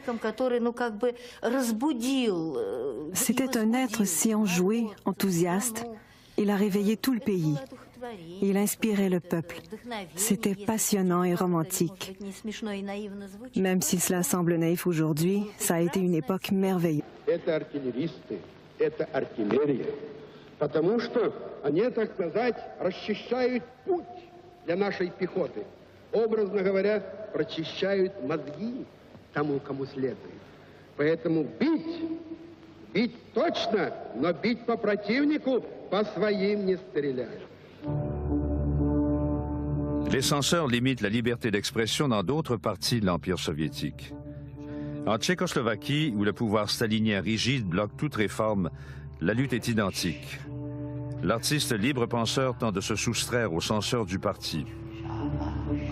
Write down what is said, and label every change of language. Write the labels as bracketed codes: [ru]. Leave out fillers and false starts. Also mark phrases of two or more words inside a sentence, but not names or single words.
[fr] C'était un être si enjoué, enthousiaste. Il a réveillé tout le pays. Il inspirait le peuple. C'était passionnant et romantique. Même si cela semble naïf aujourd'hui, ça a été une époque merveilleuse. [ru] Потому что они, так сказать, расчищают путь для нашей пехоты. Образно говоря, прочищают мозги тому, кому следует. Поэтому бить точно, но бить по противнику, по своим не стрелять. [fr] Les censeurs limitent la liberté d'expression dans d'autres parties de l'Empire soviétique. En Tchécoslovaquie, où le pouvoir stalinien rigide bloque toute réforme, la lutte est identique. L'artiste libre penseur tente de se soustraire aux censeurs du parti.